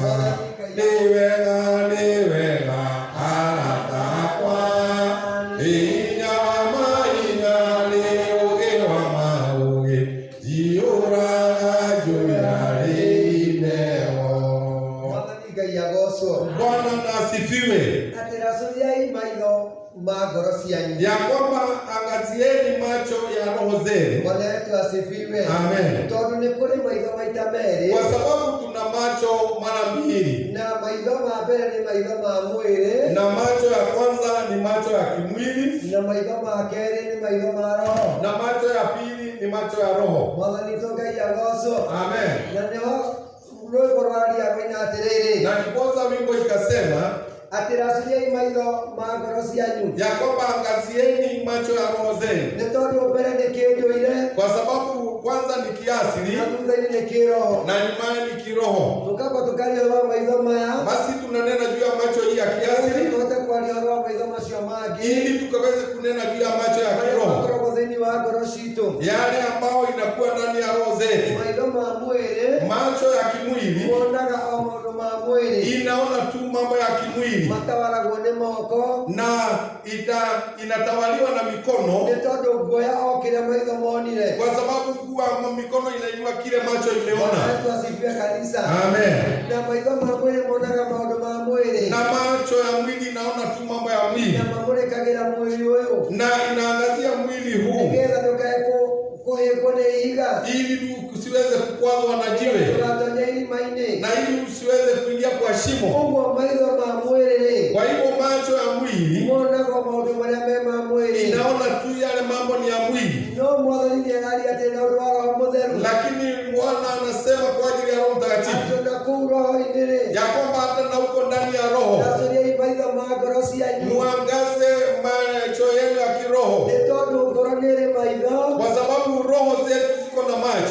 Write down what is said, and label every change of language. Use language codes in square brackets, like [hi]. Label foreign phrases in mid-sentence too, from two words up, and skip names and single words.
[ki] Nĩ wega arata akwa, hinya wa mahinya nĩ ũũgĩ wa maũgĩ, njiyũraga njũĩrarĩ ineo. Mwathani Ngai agocwo. [sw] Bwana na asifiwe. [ki] Atĩ racũriai maitho ma ngoro cianyu. [sw] Ya kwamba angazieni macho ya roho zenu. Bwana wetu asifiwe. Amen. [ki] Tondũ nĩ kũrĩ maitho maita merĩ, [sw] Kwa sababu tuna macho mara mbili, [ki] na maitho ma mbere nĩ maitho ma mwĩrĩ, [sw] na macho ya kwanza ni macho ya kimwili, [ki] na maitho ma kerĩ nĩ maitho ma roho. [sw] na macho ya pili ni macho ya roho. [ki] Mwathani witũ Ngai agocwo. Amen. Na nĩho rwĩmbo rwaria rũina atĩrĩrĩ, [sw] Na ndiposa wimbo ikasema [ki] atĩ racũriai maitho ma ngoro cianyu, [sw] ya kwamba angazieni macho ya roho zenu, [ki] nĩ tondũ mbere nĩ kĩndũire, [sw] kwa sababu kwanza ni kiasili [ki] na thutha-inĩ nĩ kĩroho. [sw] na nyumaye ni kiroho. [ki] Tũkamba tũkaria ũhoro wa maitho maya, [sw] Basi tunanena juu ya macho hii ya kiasili [ki] tũhote kwaria ũhoro wa maitho macio mangĩ [sw] ili tukaweze kunena juu ya macho ya [ki] marĩa [sw] kiroho, [ki] makoragwo thĩinĩ wa ngoro citũ. [sw] yale ambao inakuwa ndani ya roho zetu. [ki] Maitho ma mwĩrĩ [sw] Macho ya kimwili [ki] monaga o maũndũ ma mwĩrĩ, [sw] inaona tu mambo ya kimwili [ki] matawaragwo nĩ moko, [sw] na inatawaliwa na mikono, [ki] nĩ tondũ guoya o kĩrĩa maitho monire. [sw] kwa sababu kuwa mikono inainua kile macho imeona. Yesu asifiwe kanisa. Amen. [ki] Na maitho ma mwĩrĩ monaga maũndũ ma mwĩrĩ, [sw] Na macho ya mwili inaona tu mambo ya mwili [ki] na mamũrĩkagĩra mwĩrĩ ũyũ, [sw] na inaangazia mwili huu [ki] nĩgetha ndũkae kũhĩngwo nĩ ihiga, [sw] ili tusiweze kukwazwa na jiwe, na ili usiweze kuingia kwa shimo. Kwa hivyo macho ya mwili inaona tu yale mambo ni ya mwili, lakini Bwana anasema kwa ajili ya Roho Mtakatifu ya kwamba hata na uko ndani ya Roho muangaze macho yenu ya kiroho, kwa sababu roho zetu ziko na macho.